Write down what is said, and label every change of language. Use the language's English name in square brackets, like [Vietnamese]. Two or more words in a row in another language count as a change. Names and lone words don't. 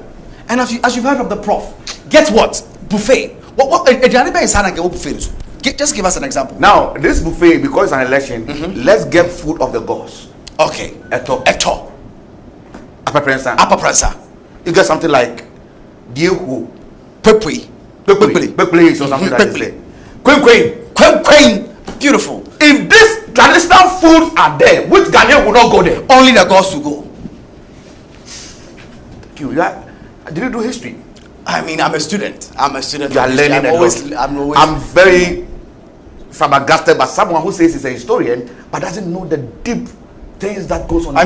[English] And as you've heard from the prof, get what? Buffet. What buffet? Just give us an example. Now, this buffet, because it's an election, let's get food of the gods. Okay. Eto. Upper Prensa. You get something like Diehu. Pepri. Pepri or something like that. Queen. Beautiful. If these traditional foods are there, which Ghanaian will not go there? Only the gods will go. Did you do history? I mean, I'm a student. You are learning I'm very flabbergasted by someone who says he's a historian but doesn't know the deep things that goes on.